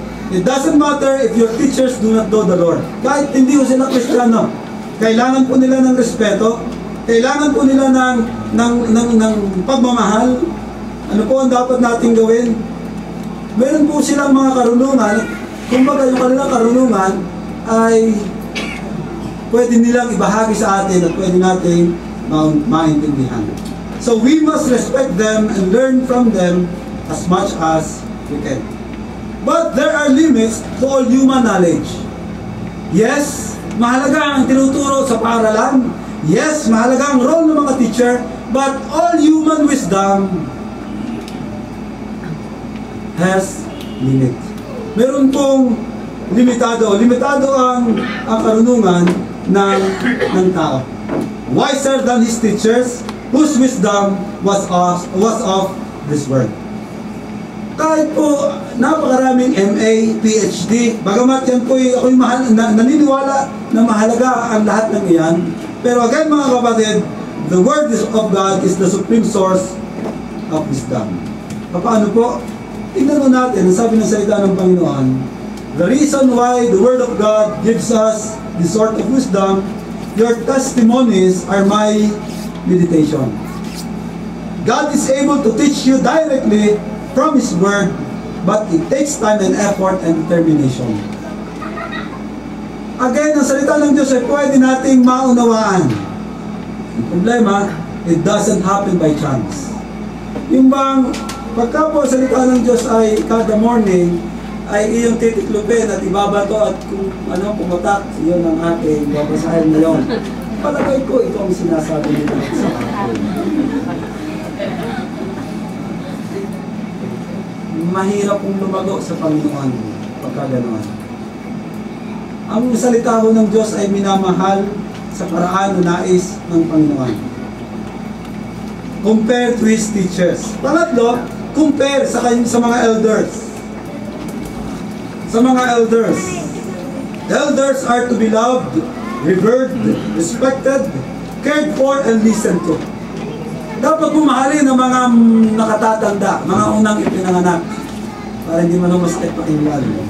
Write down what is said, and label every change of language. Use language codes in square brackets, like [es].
[en] It doesn't matter if your teachers do not know the Lord. [tl] Kahit hindi ko sila Kristiyano, kailangan po nila ng respeto, kailangan po nila ng pagmamahal. Ano po ang dapat natin gawin? Meron po silang mga karunungan. Kumbaga yung kanilang karunungan ay pwede nilang ibahagi sa atin at pwede natin maintindihan. [en] So we must respect them and learn from them as much as we can. But there are limits to all human knowledge. [tl] Yes, mahalaga ang tinuturo sa paaralan. Yes, mahalaga ang role ng mga teacher. [en] But all human wisdom has limit. [tl] Meron pong limitado. Limitado ang karunungan ng tao. [en] Wiser than his teachers, whose wisdom was of this world. [tl] Kahit po napakaraming MA, PhD, bagamat yan po ako'y naniniwala na mahalaga ang lahat ng iyan. [en] Pero again mga kapatid, the Word of God is the supreme source of wisdom. [tl] Paano po? Tingnan mo natin, ang sabi ng salita ng Panginoon, [en] the reason why the Word of God gives us this sort of wisdom, your testimonies are my meditation. God is able to teach you directly from His Word, but it takes time and effort and determination. [tl] Again, ang salita ng Diyos ay pwede nating maunawaan. Ang problema, [en] it doesn't happen by chance. [tl] Yung bang, pagka po ang salita ng Diyos ay kada morning, ay iyong titiklupin at ibabato at kung pumatak, yun ang ating babasahin ngayon. Palagay ko, ito ang sinasabi nila sa akin. Mahirap pong lumago sa Panginoon pagka ganoon. Ang salita ho ng Diyos ay minamahal sa paraan na nais ng Panginoon. [en] Compare to His teachers. Pangatlo, compare sa mga elders. Sa mga elders. Elders are to be loved, revered, respected, cared for, and listened to. [tl] Dapat pumahalin ng mga nakatatanda, mga unang ipinanganak, para hindi man masakit pakinggan.